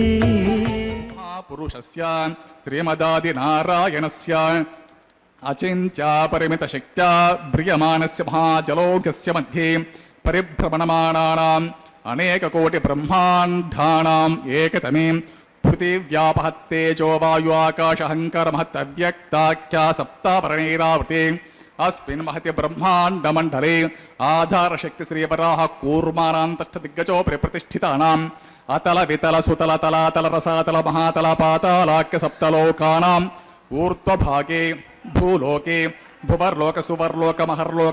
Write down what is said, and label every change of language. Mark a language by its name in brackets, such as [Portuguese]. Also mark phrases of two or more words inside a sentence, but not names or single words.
[Sanskrit] పురుషస్య శ్రీమదాది నారాయణస్య అచింత్యా పరిమిత శక్త్యా భ్రియమానస్య మహాజలౌఘస్య మధ్యే పరిభ్రమణమానానాం అనేక కోటి బ్రహ్మాండానాం ఏకతమే పృథివ్యాపహత్తేజో వాయు ఆకాశ అహంకార మహత్ అవ్యక్తాఖ్యా సప్తాపరణైరావృతే अस्मिन् महति ब्रह्माण्डमण्डले आधारशक्तिश्रीवराः कूर्मानान्तष्टदिग्गजोपरि प्रतिष्ठितानाम् अतल वितल सुतल तलातल रसातल महातल पातालाख्य सप्तलोकानाम् ऊर्ध्वभागे भूलोके भुवर्लोक सुवर्लोक महर्लोक